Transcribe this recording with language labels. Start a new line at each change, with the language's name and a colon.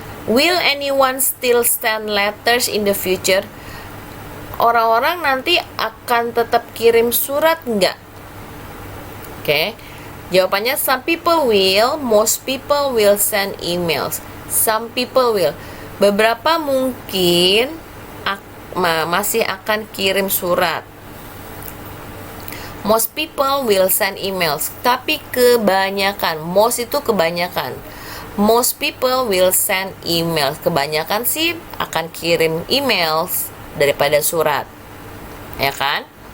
English: Will anyone still send letters in the future?
Indonesian: orang-orang nanti akan tetap kirim surat nggak? Oke, jawabannya
English: some people will, most people will send emails. Some people will.
Indonesian: Beberapa mungkin masih akan kirim surat.
English: Most people will send emails.
Indonesian: Tapi kebanyakan, most itu kebanyakan.
English: Most people will send emails.
Indonesian: Kebanyakan sih akan kirim emails daripada surat. Ya kan?